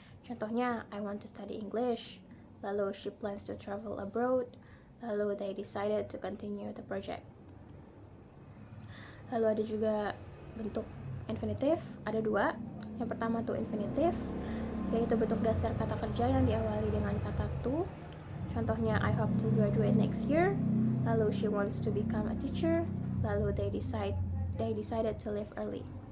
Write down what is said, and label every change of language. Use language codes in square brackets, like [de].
[id] Contohnya, [en] I want to study English. [id] Lalu [en] she plans to travel abroad. [id] Lalu [en] they decided to continue the project. [id] Lalu ada juga bentuk infinitive, ada dua. Yang pertama tuh infinitive, yaitu bentuk dasar kata kerja yang diawali dengan kata to. Contohnya, [en] I hope to graduate next year. [id] Lalu [en] she wants to become a teacher. [id] Lalu [en] they decided to leave early.